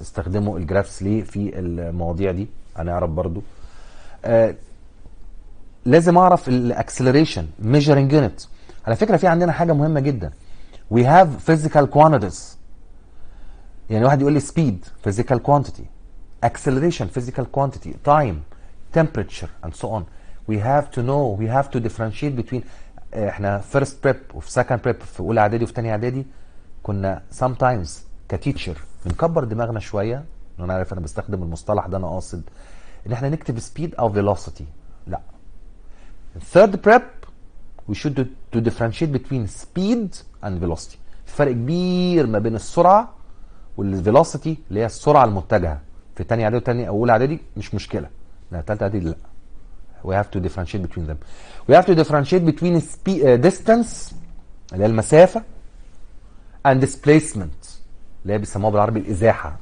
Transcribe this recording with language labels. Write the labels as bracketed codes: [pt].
[ar] استخدموا الجرافس ليه في المواضيع دي؟ هنعرف برضو. لازم اعرف الاكسلريشن [en] measuring unit. [ar] على فكرة في عندنا حاجة مهمة جدا. [en] We have physical quantities. [ar] يعني واحد يقول لي [en] speed physical quantity, acceleration physical quantity, time, temperature and so on. We have to know, we have to differentiate between. [ar] احنا first prep وفي second prep في اولى اعدادي وفي ثانيه اعدادي كنا sometimes كتيتشر بنكبر دماغنا شويه. انا عارف انا بستخدم المصطلح ده، انا قاصد ان احنا نكتب speed او velocity. لا. [en] third prep we should to differentiate between speed and velocity. [ar] في فرق كبير ما بين السرعه والفيلوسيتي اللي هي السرعه المتجهه. في ثانيه اعدادي وثانيه او اولى اعدادي مش مشكله، لا ثالثه اعدادي لا. [en] We have to differentiate between them. We have to differentiate between distance [ar] اللي هي المسافة [en] and displacement [ar] اللي هي بيسموها بالعربي الإزاحة.